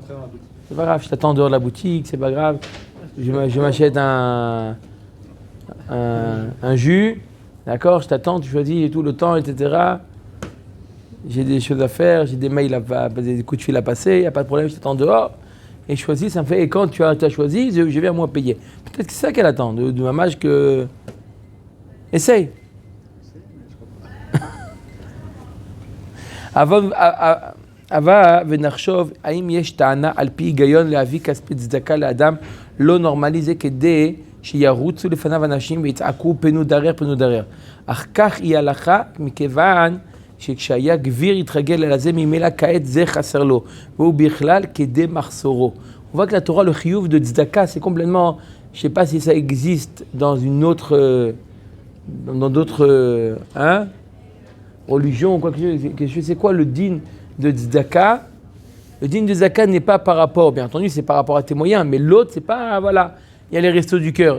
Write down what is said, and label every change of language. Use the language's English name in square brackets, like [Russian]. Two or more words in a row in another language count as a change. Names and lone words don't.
[French] C'est pas grave, je t'attends dehors de la boutique, c'est pas grave. Je m'achète un jus, d'accord, je t'attends, tu choisis et tout le temps, etc. J'ai des choses à faire, j'ai des mails des coups de fil à passer, il n'y a pas de problème, je t'attends dehors. Et je choisis, ça me fait, et quand tu as choisi, je viens moi payer. Peut-être que c'est ça qu'elle attend, de ma âge que. Essaye. [Hebrew] אבה ונחשוב האם יש טענה על פי הגיון לאבי כספי צדקה לאדם לא normalisé כדי שירוצו לפניו אנשים ויצעקו פנו דרר. אך כך היא הלכה מכיוון שכשהיה גביר התרגל אל הזה ממילא כעת זה חסר לו והוא בכלל כדי מחסורו. [French] On voit que la Torah, le chiyuv de tzedaka, c'est complètement, je ne sais pas si ça existe dans d'autres religions ou quoi que ce soit. C'est quoi le din de tzedaka? Le din de tzedaka n'est pas par rapport, bien entendu, c'est par rapport à tes moyens, mais l'autre, c'est pas, voilà, il y a les restos du cœur.